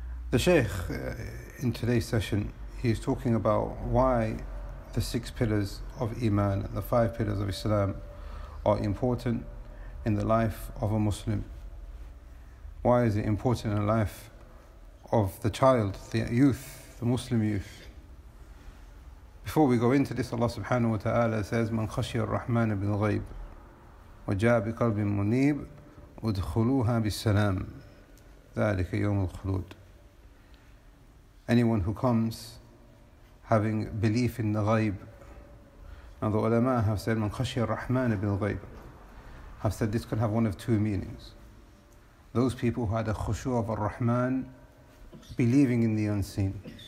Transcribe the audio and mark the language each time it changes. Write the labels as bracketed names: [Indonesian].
[English] The Shaykh, in today's session, he is talking about why the six pillars of Iman and the five pillars of Islam are important in the life of a Muslim. Why is it important in the life of the child, the youth, the Muslim youth? Before we go into this, Allah subhanahu wa ta'ala says, [Arabic] مَنْ خَشِيَ الرَّحْمَنَ بِالْغَيْبِ وَجَاءَ بِقَلْبٍ مُنِيبٍ وَدْخُلُوهَا بِالسَّلَامِ ذَلِكَ يَوْمُ الْخُلُودِ. [English] Anyone who comes having belief in the ghaib. Now the ulama have said, [Arabic] مَنْ خَشِيَ الرَّحْمَنَ بِالْغَيْبِ, [English] have said this could have one of two meanings. Those people who had a khushu of ar-Rahman, believing in the unseen.